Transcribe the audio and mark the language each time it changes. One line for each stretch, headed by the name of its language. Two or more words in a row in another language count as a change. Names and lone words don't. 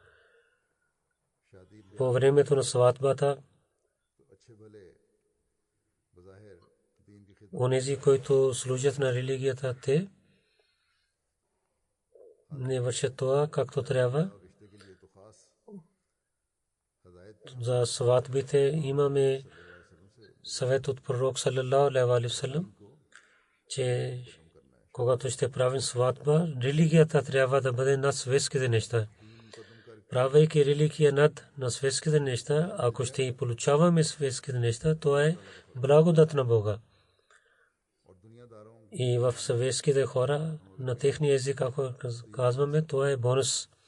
Bulgarian: По времето на сватбата, онези, които служат на религията, те не вършат това както трябва. За сватбите имаме съвет от пророк
Arabic: صلى الله عليه وسلم,
Bulgarian: че когато ще правим сватба, религията трябва да бъде над светските неща. Правейки религия над светските неща, ако ще получаваме светските неща, това е благодат на Бога. И в съветските хора, на техния език, ако казваме, това е бонус.